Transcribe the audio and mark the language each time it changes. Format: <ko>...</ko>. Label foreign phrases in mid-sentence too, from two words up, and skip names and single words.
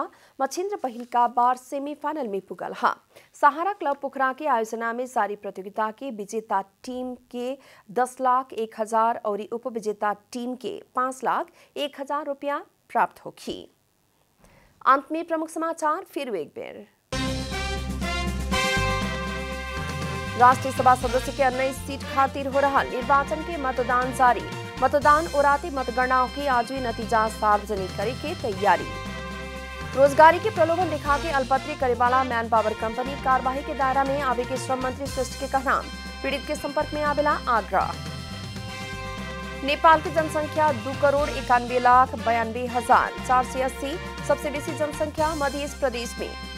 <bho>मछिन्द्र पहिल का बार सेमीफाइनल में पुगल हा। सहारा क्लब पोखरा के आयोजना में जारी प्रतियोगिता के विजेता टीम के 10,01,000 और उपविजेता टीम के 5,01,000 रुपया प्राप्त होगी। अंत में प्रमुख समाचार फिर एक बार। राष्ट्रीय सभा सदस्य के 19 सीट खातिर हो रहा निर्वाचन के मतदान जारी। मतदान ओराते मतगणना की आज भी नतीजा सार्वजनिक करे के तैयारी। रोजगारी के प्रलोभन दिखा के अल्पत्री करे वाला मैन पावर कंपनी कार्यवाही के दायरा में आवे के श्रम मंत्री श्रेष्ठ के कहना। पीड़ित के संपर्क में आवेला आग्रह। नेपाल की जनसंख्या 2,91,92,480 सबसे बेसी जनसंख्या मध्य प्रदेश में।</bho>